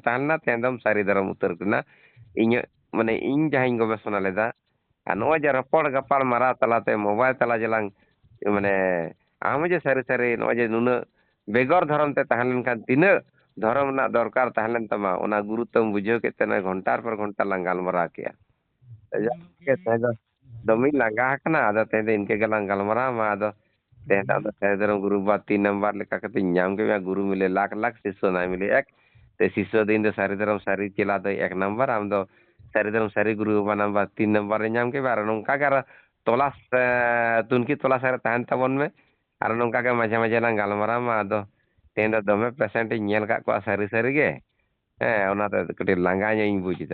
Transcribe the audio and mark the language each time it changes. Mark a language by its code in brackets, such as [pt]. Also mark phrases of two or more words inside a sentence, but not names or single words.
[sat] ᱛᱟᱦᱮᱸ ᱞᱮᱱᱟ, ᱛᱮᱦᱮᱧ ᱫᱚᱢ ᱥᱟᱹᱨᱤ ᱫᱷᱚᱨᱚᱢ ᱩᱛᱟᱹᱨ ᱠᱟᱱᱟ᱾ ᱤᱧᱟᱹᱜ ᱢᱟᱱᱮ ᱤᱧ ᱡᱟᱦᱟᱸᱧ ᱜᱚᱵᱮᱥᱚᱱᱟ ᱞᱮᱫᱟ, ᱟᱨ ᱱᱚᱜᱼᱚᱭ ᱡᱮ ᱨᱚᱯᱚᱲ ᱜᱟᱯᱟᱞ ᱢᱟᱨᱟᱣ ᱛᱟᱞᱟᱛᱮ ᱢᱳᱵᱟᱭᱤᱞ ᱛᱟᱞᱟ ᱡᱮᱞᱟᱝ ᱢᱟᱱᱮ ᱟᱢ ᱡᱮ ᱥᱟᱹᱨᱤ ᱥᱟᱹᱨᱤ ᱱᱚᱜᱼᱚᱭ ᱡᱮ ᱱᱩᱱᱟᱹᱜ ᱵᱮᱜᱚᱨ ᱫᱷᱚᱨᱚᱢ ᱛᱮ ᱛᱟᱦᱮᱸ ᱞᱮᱱᱠᱷᱟᱱ ᱛᱤᱱᱟᱹᱜ ᱫᱷᱚᱨᱚᱢ ᱨᱮᱱᱟᱜ ᱫᱚᱨᱠᱟর ᱛᱟᱦᱮᱸ ᱞᱮᱱ ᱛᱟᱢᱟ, ᱚᱱᱟ ᱜᱩᱨᱩᱛᱛᱚᱢ ᱵᱩᱡᱷᱟᱹᱣ ᱠᱮᱫ ᱛᱮ ᱱᱚᱜᱼᱚᱭ ᱜᱷᱚᱱᱴᱟᱨ ᱯᱚᱨ ᱜᱷᱚᱱᱴᱟ ᱞᱟᱝ ᱜᱟᱞᱢᱟᱨᱟᱣ ᱠᱮᱜᱼᱟ᱾ ᱛᱮᱦᱮᱧ ᱫᱚ ᱫᱚᱢᱮᱧ ᱞᱟᱸᱜᱟ ᱟᱠᱟᱱᱟ, ᱟᱫᱚ ᱛᱮᱦᱮᱧ ᱫᱚ ᱤᱱᱠᱟᱹ ᱜᱮᱞᱟᱝ ᱜᱟᱞᱢᱟᱨᱟᱣ ᱢᱟ, ᱟᱫᱚ ᱛᱮᱦᱮᱧ ᱫᱚ ᱟᱫᱚ ᱥᱟᱹᱨᱤ ᱫᱷᱚᱨᱚᱢ ᱜᱩᱨᱩ ᱵᱟᱵᱟ 3 नंबर ᱞᱮᱠᱟ ᱠᱟᱛᱮᱧ ᱧᱟᱢ ᱠᱮᱫ ᱢᱮᱭᱟ। [hi] गुरु मिले लाख लाख शिष्य नाय मिले एक। [sat] ते शिष्य ᱫᱚ ᱤᱧ ᱫᱚ ᱥᱟᱹᱨᱤ ᱫᱷᱚᱨᱚᱢ ᱥᱟᱹᱨᱤ ᱪᱮᱞᱟ ᱫᱚ 1 नंबर, ᱟᱢ ᱫᱚ ᱥᱟᱹᱨᱤ ᱫᱷᱚᱨᱚᱢ ᱥᱟᱹᱨᱤ ᱜᱩᱨᱩ ᱵᱟᱵᱟ ᱱᱟᱢᱵᱟᱨ 3 नंबर ᱨᱮ ᱧᱟᱢ ᱠᱮᱫᱟ। ᱟᱨ ᱱᱚᱝᱠᱟ ᱜᱮ ᱟᱨ ᱛᱚᱞᱟᱥ ᱛᱩᱱᱠᱷᱤ ᱛᱚᱞᱟᱥ ᱨᱮ ᱛᱟᱦᱮᱱ ᱛᱟᱵᱚᱱ ᱢᱮ, ᱟᱨ ᱱᱚᱝᱠᱟ ᱜᱮ ᱢᱟᱡᱷᱮ ᱢᱟᱡᱷᱮ ᱞᱟᱝ ᱜᱟᱞᱢᱟᱨᱟᱣ ᱢᱟ। ᱟᱫᱚ ᱛᱮᱦᱮᱧ ᱫᱚ ᱫᱚᱢᱮ ᱯᱮᱥᱮᱱᱴ ᱤᱧ ᱧᱮᱞ ᱟᱠᱟᱫ ᱠᱚᱣᱟ ᱥᱟᱹᱨᱤ ᱥᱟᱹᱨᱤ ᱜᱮ, ᱦᱮᱸ ᱚᱱᱟᱛᱮ ᱠᱟᱹᱴᱤᱡ ᱞᱟᱸᱜᱟ ᱧᱚᱜ ᱤᱧ ᱵᱩᱡ ᱮᱫᱟ।